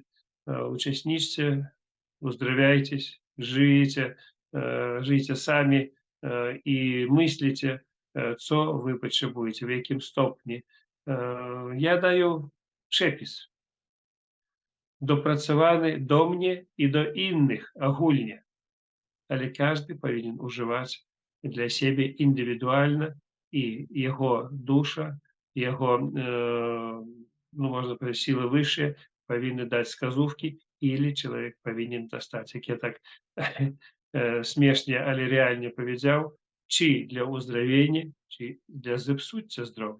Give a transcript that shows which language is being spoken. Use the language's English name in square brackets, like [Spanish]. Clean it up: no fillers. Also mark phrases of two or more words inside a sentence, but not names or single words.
[Polish] Uczestniczcie, uzdrawiajcie, żyjcie sami i myślicie, co wy potrzebujecie, w jakim stopniu. Ja daję przepis dopracowany do mnie i do innych ogólnie, ale każdy powinien używać dla siebie indywidualnie [Ukrainian] і його душа, його, ну, можна сказати, сили вищі повинні дати сказівки, або чоловік повинен достати. Як я так смішно, але реально powiedział, чи для уздоровлення, чи для зіпсуття здоров'я.